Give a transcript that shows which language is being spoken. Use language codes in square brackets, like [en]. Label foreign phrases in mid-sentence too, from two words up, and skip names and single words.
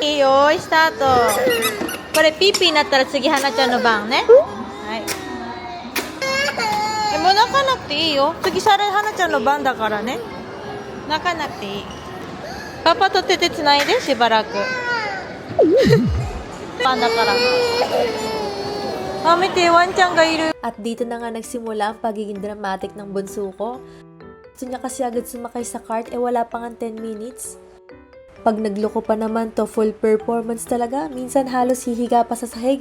[ja] いいよーい、スタート。これピーピーになったら次はなちゃんの番ね。はい、もう泣かなくていいよ。次はなちゃんの番だからね。泣かなくていい。パパと手つないでしばらく。 [tl] Panda ka lang. [ja] ママ、ワンちゃんがいる. [tl] At dito na nga nagsimula ang pagiging dramatic ng bunso ko. Gusto niya kasi agad sumakay sa cart, wala pang 10 minutes. Pag nagloko pa naman to, [en] full performance [tl] talaga. Minsan halos hihiga pa sa sahig.